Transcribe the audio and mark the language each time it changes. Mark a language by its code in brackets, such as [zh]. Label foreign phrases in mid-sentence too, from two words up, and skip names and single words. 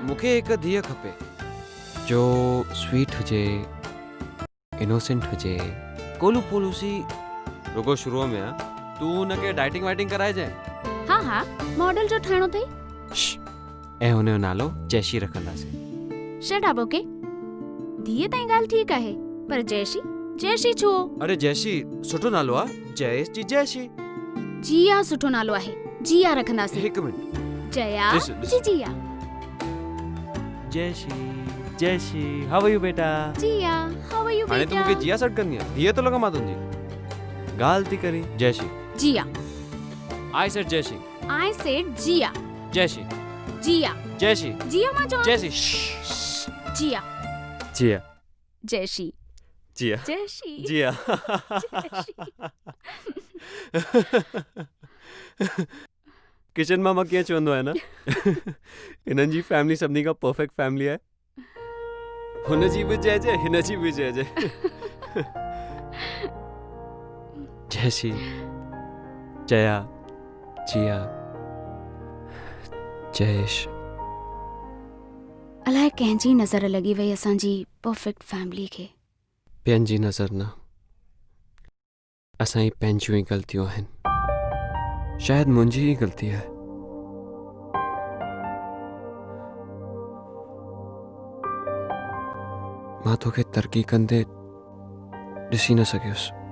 [sd] मूंखे हिकु धीअ खपे जो स्वीट हुजे इनोसेंट हुजे कोलू पोलू सी रुगो शुरूअ में आहे तूं हुनखे डाइटिंग वाइटिंग कराइजांइ हा मॉडल जो ठाहिणो अथई ऐं हुनजो नालो जैशी रखंदासीं [en] shut up okay [sd] धीअ ताईं ॻाल्हि ठीकु आहे पर जैशी छो अरे जैशी सुठो नालो आहे जयेश जी जैशी जिया सुठो नालो आहे जिया रखंदासीं हिकु मिनट जया Listen. जी जिया [en] जैशी how are you बेटा जिया how are you [sd] हाणे तूं मूंखे जिया सॾु कंदी आहे धीअ थो लॻा मां तुंहिंजी ॻाल्हि थी करी जैशी जिया [en] I said जैशी I said जिया [sd] जैशी जिया जैशी जिया मां चवां जैशी जिया जिया जैशी जिया जैशी जिया किशन मामा कीअं चवंदो आहे न हिननि जी फैमिली सभिनी खां [en] perfect family [sd] आहे हुन जी बि चइजे हिन जी बि चइजे जैशी जया जिया जयेश अलाए कंहिंजी नज़र लॻी वई असांजी [en] perfect family [sd] खे ॿियनि जी नज़र न असांजी पंहिंजियूं ई ग़लतियूं आहिनि शायदि मुंहिंजी ई ग़लती आहे मां तोखे तरक़ी कंदे ॾिसी न सघियुसि